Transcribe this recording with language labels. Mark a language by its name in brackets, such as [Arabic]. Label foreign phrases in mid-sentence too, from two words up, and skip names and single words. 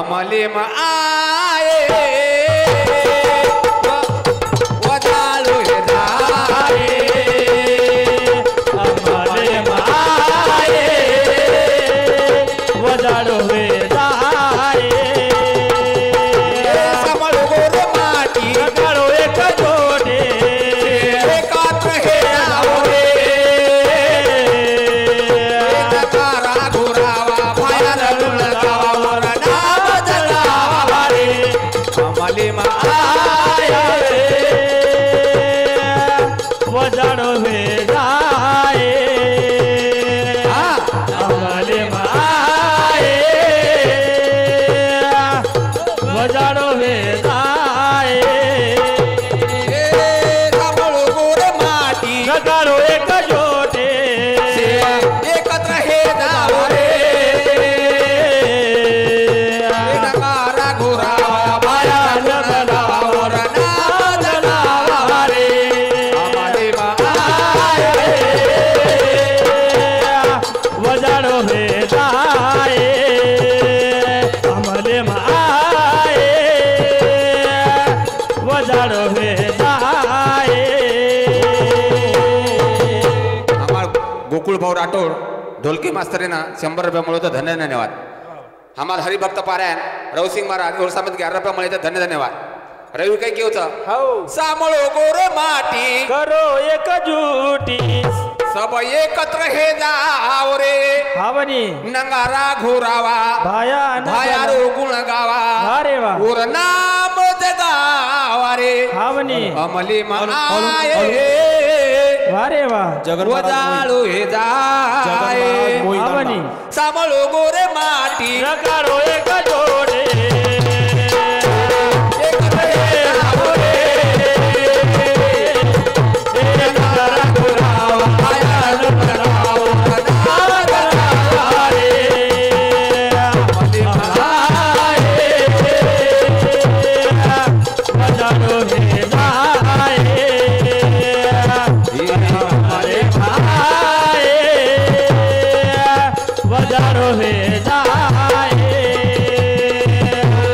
[Lambadi] अमले म आये वदाळू हे जाये अमरे माये वजाडो वे जाये सांभाळो गोर माटी काढो एक जोडे एकत्र हे जाओ रे नगारा घोरावा भायार गुण गावा और नाम जगावा रे अमले म आया रे वजाडो वे जाये अमरे माये वजाडो वे जाये सांभाळो गोर माटी काढो एक जोडे एकत्र हे जाओ रे नगारा घोरावा भायार गुण गावा और नाम जगावा रे अमले म वजाडो हे जाये अमरे माये वजाडो हे जाये [Marathi] हमार गोकुळ भाऊ राठोड ढोलकी मास्तरीना 100 रुपये मिळवतो तर धन्यवाद हमार हरिभक्त पारायण रवसिंग महाराज और सामंत 11 रुपये मिळते धन्यवाद रवी काय की होतं [Lambadi] हाव सांभाळो गोर माटी करो एक जुटी सब एकत्र हे जाओ रे हावनी नगारा घोरावा भाया भायारो गुण गावा अरे वा और नाम जगावा रे हावनी अमली म आये वारे वा वजाळू हे जाये हावनी सांभाळो गोरे माटी काढो एक जोडे एकत्र हे जाओ रे नगारा घोरावा भायारो गुण गावा और नाम जगावा रे अमली म वजाडो हे जाये अमरे माये वजाडो हे जाये